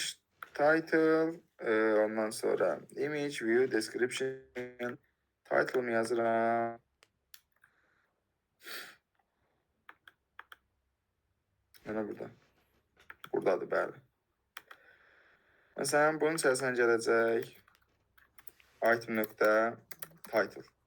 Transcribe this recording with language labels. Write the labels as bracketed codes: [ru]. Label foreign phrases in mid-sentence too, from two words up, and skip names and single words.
[en] Title, [az] ondan sonra [en] image, view, description. [az] Title'ımı yazıram. Yana burada. Buradadır, bəli. Məsələn, bunun içərisinə gələcək item.title.